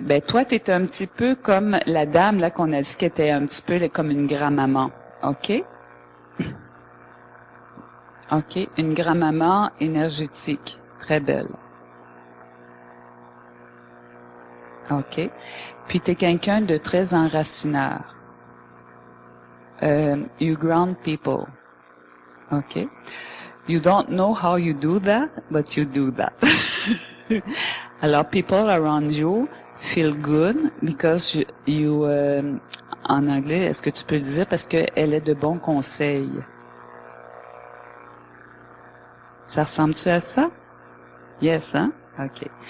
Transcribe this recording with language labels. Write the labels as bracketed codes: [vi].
[fr] Ben, toi, t'es un petit peu comme la dame, là, qu'on a dit qu'elle était un petit peu comme une grand-maman. OK? OK. Une grand-maman énergétique. Très belle. OK. Puis, t'es quelqu'un de très enracineur. [en] You ground people. OK. You don't know how you do that, but you do that. [fr] Alors, [en] people around you feel good because you [fr] en anglais, est-ce que tu peux le dire parce qu'elle est de bons conseils? Ça ressemble-tu à ça? Yes, hein? OK.